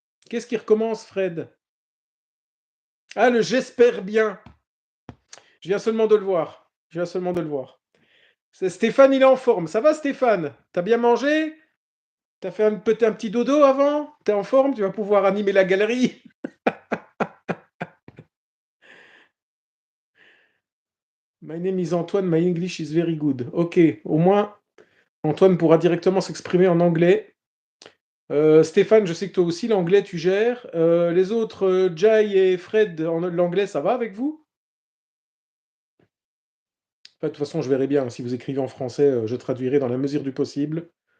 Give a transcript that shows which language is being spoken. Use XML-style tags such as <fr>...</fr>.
<fr>Qu'est-ce qui recommence, Fred? Ah, le «j'espère bien». Je viens seulement de le voir. Je viens seulement de le voir. C'est Stéphane, il est en forme. Ça va, Stéphane? T'as bien mangé? T'as fait peut-être un petit dodo avant? T'es en forme? Tu vas pouvoir animer la galerie?</fr> <en>My name is Antoine, my English is very good.</en> <fr>Ok, au moins, Antoine pourra directement s'exprimer en anglais. Stéphane, je sais que toi aussi, l'anglais, tu gères. Les autres, Jai et Fred, l'anglais, ça va avec vous? Enfin, de toute façon, je verrai bien. Si vous écrivez en français, je traduirai dans la mesure du possible.</fr>